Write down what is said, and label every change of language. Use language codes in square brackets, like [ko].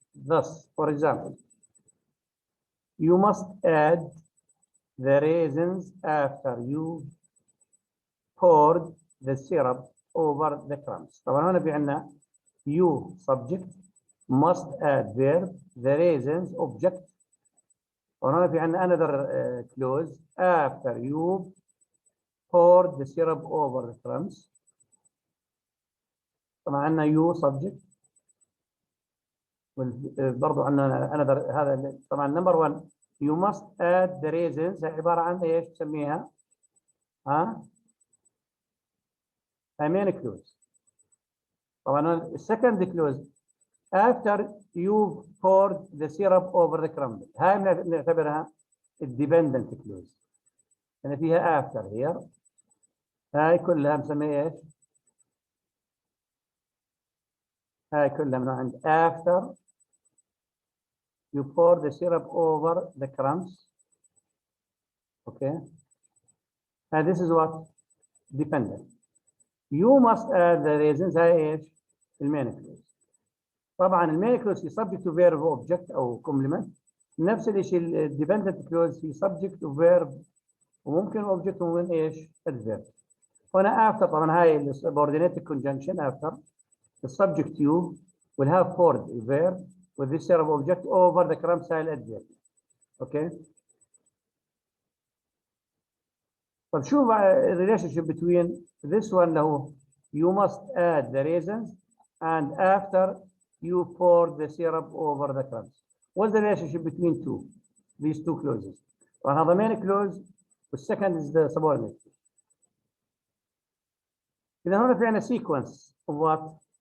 [en] Thus, for example, you must add the raisins after you poured the syrup over the crumbs. [ar] طبعا هنا في عندنا [en] you subject, must add verb, the raisins object. [ar] وهنا في عندنا [en] another clause after you poured the syrup over the crumbs. [ar] طبعا عندنا [en] you subject [ar] برضو عندنا another. هذا طبعا [en] number 1 you must add the raisins [ar] عبارة عن ايش تسميها؟ [en] main clause. طبعا second clause after you poured the syrup over the crumble. [ar] هاي نعتبرها [en] dependent clause. [ar] يعني فيها [en] after here. [ar] هاي كلها مسميها ايش؟ هاي كلها من عند [en] after you pour the syrup over the crumbs. Okay. And this is what dependent. You must add the raisins. [ar] هاي ايش؟ المين clause. طبعا المين [en] clause في subject to verb object او complement. [ar] نفس الشيء [en] الديبندنت clause في subject to verb وممكن object وممكن ايش؟ adverb. هنا after [ar] طبعا هاي [en] subordinated conjunction after the subject you will have poured a verb with this syrup object over the crumbs هاي adverb. Okay. [ar] طب شوف [en] relationship between this one [ar] اللي هو [en] you must add the raisins and after you pour the syrup over the crumbs. What's the relationship between these two clauses? One [ar] هذا [en] main clause [ar] والsecond [en] is the subordinate. [ar] إذا هنا في عندنا [en] sequence of what?